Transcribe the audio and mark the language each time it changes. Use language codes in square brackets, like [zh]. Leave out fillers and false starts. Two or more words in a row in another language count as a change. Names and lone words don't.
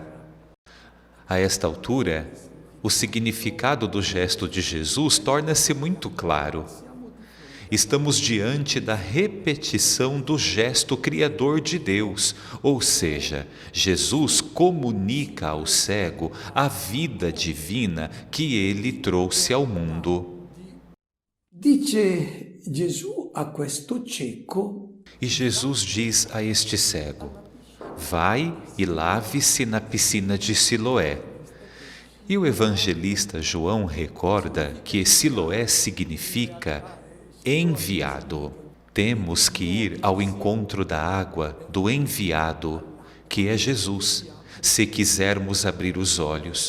[pt] A esta altura, o significado do gesto de Jesus torna-se muito claro. Estamos diante da repetição do gesto criador de Deus, ou seja, Jesus comunica ao cego a vida divina que ele trouxe ao mundo. [it] Dice Gesù a questo cieco: [pt] E Jesus diz a este cego: vai e lave-se na piscina de Siloé. E o evangelista João recorda que Siloé significa enviado. Temos que ir ao encontro da água do enviado, que é Jesus, se quisermos abrir os olhos.